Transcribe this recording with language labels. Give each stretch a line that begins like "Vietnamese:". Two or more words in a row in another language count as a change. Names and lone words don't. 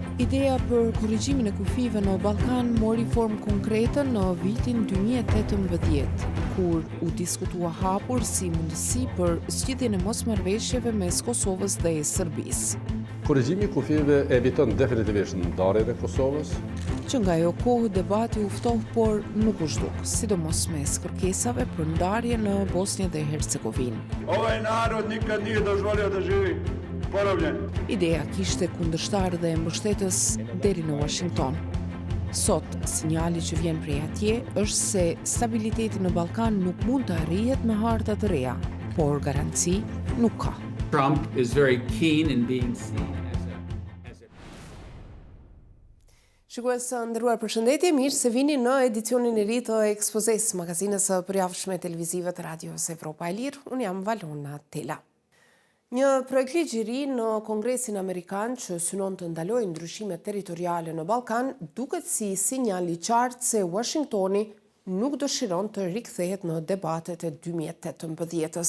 Albanian: Ideja për korrigjimin e kufive në Ballkan mori formë konkrete në vitin 2018, kur u diskutua hapur si mundësi për zgjidhjen e mosmarrëveshjeve mes Kosovës dhe Serbisë. Korrigjimi i kufive eviton definitivisht ndarjen e Kosovës. Që nga ajo kohë debati u ftoh, por nuk u zhduk, sidomos mes kërkesave për ndarje në Bosnjë dhe Hercegovinë.
Bosnian: Ovaj narod nikad nije dozvolio da živi porobljen.
Albanian: Ideja kishte kundërshtar dhe mbështetës deri në Washington. Sot, sinjali që vjen prej atje është se stabiliteti në Ballkan nuk mund të arrihet me harta të reja, por garanci nuk ka.
English: Trump is very keen in being seen.
Albanian: Shikues të nderuar, përshëndetje, mirë se vini në edicionin e ri të Ekspozes, magazinës së përjavshme televizive të Radios Evropa e Lirë. Unë jam Valona Tela. Një projekt ligj i ri në Kongresin Amerikan që synon të ndalojë ndryshimet territoriale në Ballkan duket si sinjal i qartë se Washingtoni nuk dëshiron të rikthehet në debatet e 2018-s.